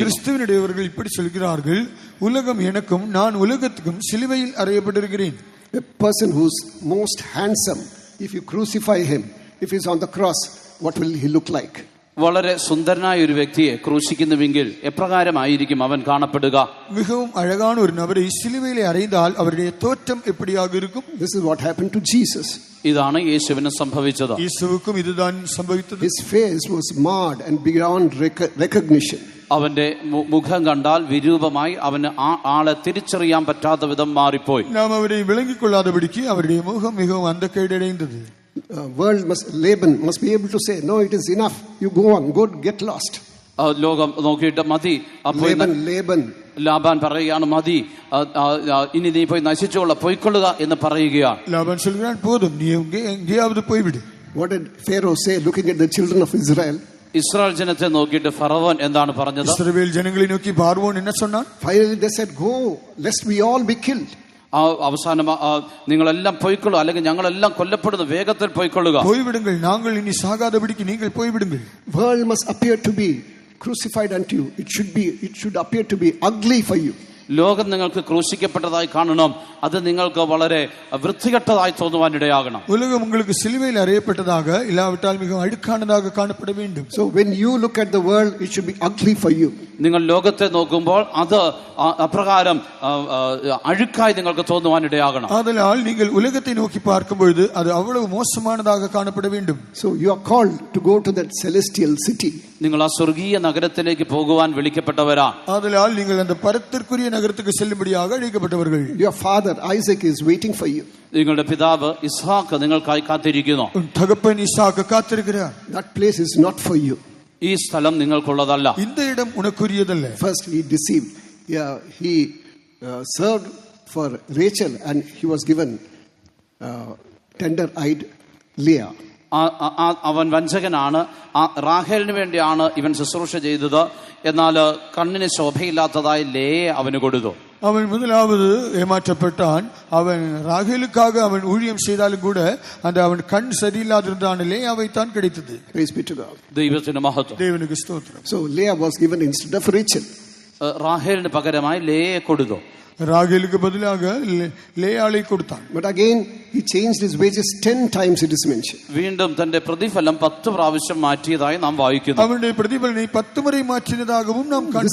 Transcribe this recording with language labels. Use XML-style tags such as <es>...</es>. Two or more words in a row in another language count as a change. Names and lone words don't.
<ta>கிறிஸ்துவினுடையவர்கள் இப்படி சொல்கிறார்கள், உலகம் எனக்கும் நான் உலகத்துக்கும் சிலுவையில் அறையப்பட்டிருக்கிறேன்.</ta> <en>A person who's most handsome, if you crucify him, if he's on the cross, what will he look like?</en> <ml>വളരെ സുന്ദരനായ ഒരു വ്യക്തിയെ ക്രൂശിക്കുന്നുവെങ്കിൽ എപ്രകാരമായിരിക്കും അവൻ കാണപ്പെടുക?</ml> <ta>மிகவும் அழகான ஒரு நபரை சிலுவையிலே அறைந்தால் அவருடைய தோற்றம் எப்படியாக இருக்கும்?</ta> <en>This is what happened to Jesus.</en> <ml>ഇതാണ് യേശുവിന് സംഭവിച്ചത്.</ml> <ta>இயேசுவுக்கும் இதுதான் சம்பவித்தது.</ta> <en>His face was marred and beyond recognition.</en> <ml>അവന്റെ മുഖം കണ്ടാൽ വിരൂപമായി, അവന് ആളെ തിരിച്ചറിയാൻ പറ്റാത്ത വിധം മാറിപ്പോയി.</ml> <ta>நாம் அவரை விளங்கிக் கொள்ளாதபடிக்கு அவருடைய முகம் மிகவும் அந்தக்கேடடைந்தது.</ta> <en>Laban must be able to say, no, it is enough, you go on, go get lost.</en> <ml>ലോകം നോക്കിയിട്ട് മതി. ലാബാൻ പറയുകയാണ്, മതി, ഇനി നീ പോയി നശിച്ചുകൊള്ള, പോയിക്കൊള്ളുക എന്ന് പറയുകയാണ്.</ml> <ta>ലാബാൻ சொல்கிறான், போதும், நீ எங்கேயாவது போய்விடு.</ta> <en>What did Pharaoh say looking at the children of Israel?</en> <ml>ഇസ്രായേൽ ജനത്തെ നോക്കിയിട്ട് ഫറവോൻ എന്താണ് പറഞ്ഞത്? ഇസ്രായേൽ ജനങ്ങളെ നോക്കി ഫറവോൻ</ml> <ta>என்ன சொன்னான்?</ta> <en>Finally they said, go, lest we all be killed.</en> <ml>അവസാനം നിങ്ങളെല്ലാം പോയിക്കൊള്ളു, അല്ലെങ്കിൽ ഞങ്ങളെല്ലാം കൊല്ലപ്പെടുന്നു, വേഗത്തിൽ പോയിക്കൊള്ളുക.</ml> <ta>പോய்விடுங்கள், நாங்கள் இனி சாகாதபடிக்கு நீங்கள் போய்விடுங்கள்.</ta> <en>World must appear to be crucified unto you. It should appear to be ugly for you.</en> <ml>ലോകം നിങ്ങൾക്ക് ക്രൂശിക്കപ്പെട്ടതായി കാണണം, അത് നിങ്ങൾക്ക് വളരെ വൃത്തികെട്ടതായി തോന്നുവാനിടയാകണം.</ml> <ta>உலகம் உங்களுக்கு சிலுவையில் அறையப்பட்டதாக இல்லாவிட்டால் மிகவும் அழுக்கானதாக காணப்பட வேண்டும்.</ta> <en>So when you look at the world, it should be ugly for you.</en> <ml>നിങ്ങൾ ലോകത്തെ നോക്കുമ്പോൾ അത് അപ്രകാരം അഴുക്കായി നിങ്ങൾക്ക് തോന്നുവാനിടയാകണം.</ml> <ta>ആதலால் நீங்கள் உலகத்தை நோக்கி பார்க்கும் பொழுது அது அவ்வளவு மோசமானதாக காணப்பட வேண்டும்.</ta> <en>So you are called to go to that celestial city.</en> <ml>നിങ്ങൾ ആ സ്വർഗീയ നഗരത്തിലേക്ക് പോകുവാൻ വിളിക്കപ്പെട്ടവരാ.</ml> <ta>ആதலால் நீங்கள் அந்த பரத்திற்குரிய நகரத்துக்கு செல்லும்படியாக அழைக்கப்பட்டவர்கள்.</ta> <en>Your father Isaac is waiting for you.</en> <ml>നിങ്ങളുടെ പിതാവ് ഇസ്ഹാക്ക് നിങ്ങൾക്കായി കാത്തിരിക്കുന്നു.</ml> <ta>தகப்பன் ஈசாக்கு காத்திருக்கிறார்.</ta> <en>That place is not for you.</en> <ml>ഈ സ്ഥലം നിങ്ങൾക്കുള്ളതല്ല.</ml> <ta>இந்த இடம் உனக்குரியதல்ல.</ta> <en>First he deceived. He served for Rachel and he was given tender-eyed Leah.</en> <ml>അവൻ വഞ്ചകനാണ്. റാഹേലിന് വേണ്ടിയാണ് ഇവൻ ശുശ്രൂഷ ചെയ്തത്. എന്നാൽ കണ്ണിന് ശോഭയില്ലാത്തതായി ലേയെ അവന് കൊടുത്തു.</ml> <ta>அவன் முதலாவது ஏமாற்றப்பட்டான். அவன் ராகேலுக்காக அவன் ஊழியம் செய்தாலும் கூட அந்த அவன் கண் சரியில்லாதிருந்தான். லேயாவை தான் கிடைத்தது.</ta> <en>Praise be to God.</en> <ml>ദൈവത്തിന് മഹത്വം.</ml> <ta>தேவனுக்கு ஸ்தோத்திரம்.</ta> <en>So Leah was given instead of Rachel.</en> <ml>റാഹേലിന് പകരമായി ലേയെ കൊടുത്തു.</ml> <ta>ராகேலுக்கு பதிலாக லேயாளை கொடுத்தான்.</ta> <en>But again he changed his wages 10 times, it is mentioned.</en> <ml>വീണ്ടും തന്റെ പ്രതിഫലം 10 പ്രാവശ്യം മാറ്റിയതായി നാം വായിക്കുന്നു. അവന്റെ പ്രതിഫലനെ 10 മുறை മാറ്റിയതാகவும் നാം കാണുന്നു.</ml>